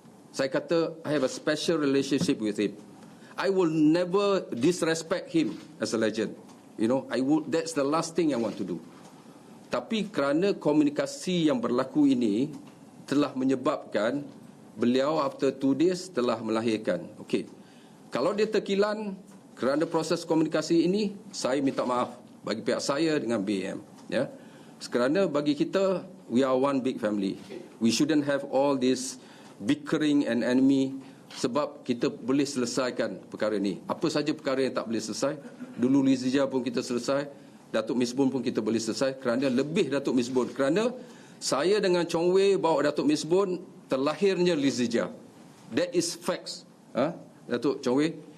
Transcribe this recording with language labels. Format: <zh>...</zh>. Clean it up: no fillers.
<ms>Saya kata</ms> <en>I have a special relationship with him. I will never disrespect him as a legend. You know, that's the last thing I want to do.</en> <ms>Tapi kerana komunikasi yang berlaku ini telah menyebabkan beliau</ms> <en>after 2 days</en> <ms>telah melahirkan. Okey. Kalau dia terkilan kerana proses komunikasi ini, saya minta maaf bagi pihak saya dengan BM, ya. Kerana bagi kita</ms> <en>we are one big family. We shouldn't have all this bickering and enemy.</en> <ms>Sebab kita boleh selesaikan perkara ini. Apa saja perkara yang tak boleh selesai, dulu Lizija pun kita selesai, Datuk Misbun pun kita boleh selesai kerana lebih Datuk Misbun. Kerana saya dengan Chong Wei bawa Datuk Misbun terlahirnya Lizija.</ms> <en>That is facts.</en> <ms>Datuk Chong Wei.</ms>